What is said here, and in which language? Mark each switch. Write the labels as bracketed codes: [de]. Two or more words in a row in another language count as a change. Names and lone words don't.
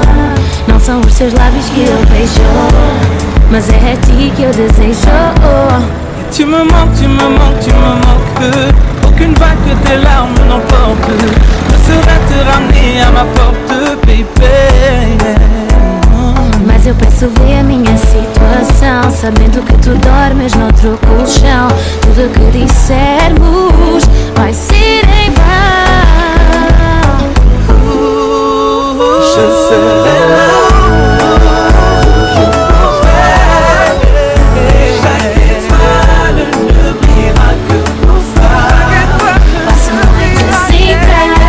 [pt] Não são os teus lábios que eu beijo, mas é a ti que eu desejo. [fr] Tu me manques, tu me manques, tu me manques. Aucune vague que tes larmes n'emporte. Je saurais te ramener à ma porte, baby. [pt] Mas eu peço ver a minha situação, sabendo que tu dormes noutro colchão. Tudo que dissermos vai ser em vão. [fr] Je serai là, toujours pour toi. Et chaque étoile ne brillera que pour ça. [pt] Passo noites em branco